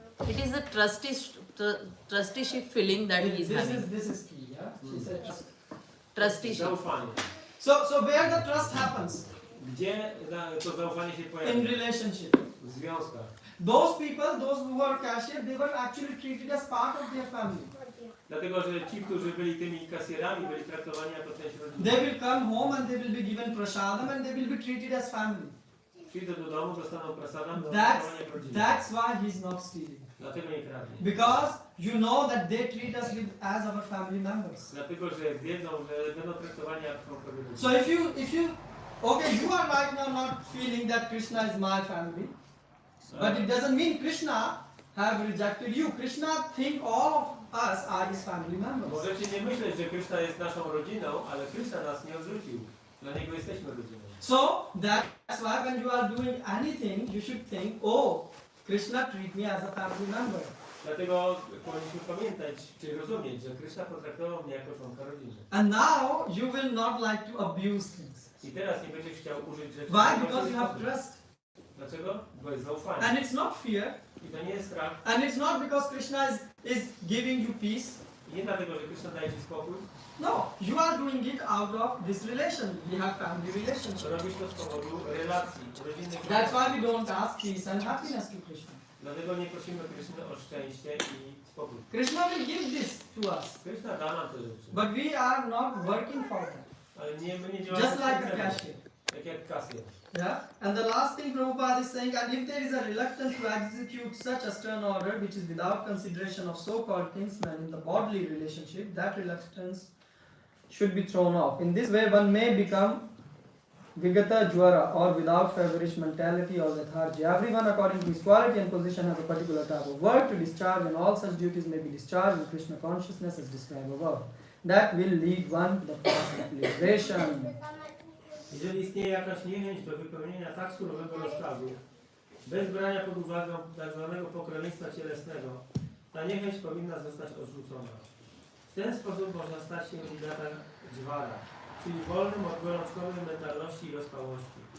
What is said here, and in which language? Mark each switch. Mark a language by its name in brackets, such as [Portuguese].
[English] It is the trusteeship feeling that he is having. This is key, yeah? She said trust. Trusteeship. [Polish] Zaufanie. [English] So where the trust happens? [Polish] Gdzie to zaufanie się [English] In [Polish] pojawia? [English] relationship. [Polish] W związkach. [English] Those people, those who were cashier, they were actually treated as part of their family. [Polish] Dlatego, że ci, którzy byli tymi kasjerami, byli traktowani jako część rodziny. [English] They will come home and they will be given prasadam and they will be treated as family. [Polish] Przyjdą do domu, dostaną prasadam, do [English] That's, [Polish] traktowania jak rodziny. [English] that's why he's not stealing. [Polish] Dlatego nie kradnie. [English] Because you know that they treat us as our family members. [Polish] Dlatego, że wiedzą, że będą traktowani jak członkowie rodziny. [English] So if you, okay, you are right now not feeling that Krishna is my family, but it doesn't mean Krishna have rejected you. Krishna think all of us are his family members. [Polish] Możecie nie myśleć, że Krishna jest naszą rodziną, ale Krishna nas nie odrzucił. Dla Niego jesteśmy rodziną. [English] So that's why when you are doing anything, you should think, oh, Krishna treat me as a family member. [Polish] Dlatego powinniśmy pamiętać, czy rozumieć, że Krishna potraktował mnie jako członka rodziny. [English] And now you will not like to abuse things. [Polish] I teraz nie będziesz chciał użyć rzeczy. [English] Why? Because you have trust. [Polish] Dlaczego? Bo jest zaufanie. [English] And it's not fear. [Polish] I to nie jest strach. [English] And it's not because Krishna is giving you peace. [Polish] I nie dlatego, że Krishna daje Ci spokój. [English] No, you are doing it out of this relation. We have family relationship. [Polish] Robisz to z powodu relacji rodzinnych. [English] That's why we don't ask peace and happiness to Krishna. [Polish] Dlatego nie prosimy Krishny o szczęście i spokój. [English] Krishna will give this to us. [Polish] Krishna da nam te rzeczy. [English] But we are not working for that. [Polish] Ale my nie działamy [English] Just like a [Polish] specjalnie. [English] cashier. [Polish] Tak jak kasjer. [English] Yeah? And the last thing Prabhupada is saying, and if there is a reluctance to execute such a stern order which is without consideration of so-called kinsmen in the bodily relationship, that reluctance should be thrown off. In this way one may become Vigata Jwara, or without feverish mentality or lethargy. Everyone according to his quality and position has a particular type of work to discharge, and all such duties may be discharged in Krishna consciousness as described above. That will lead one to the path of liberation. [Polish] Jeżeli istnieje jakaś niechęć do wypełnienia tak surowego rozkazu, bez brania pod uwagę tzw. pokrewieństwa cielesnego, ta niechęć powinna zostać odrzucona. W ten sposób można stać się Nidata Dżwara, czyli wolnym od gorączkowej mentalności i rozpałości.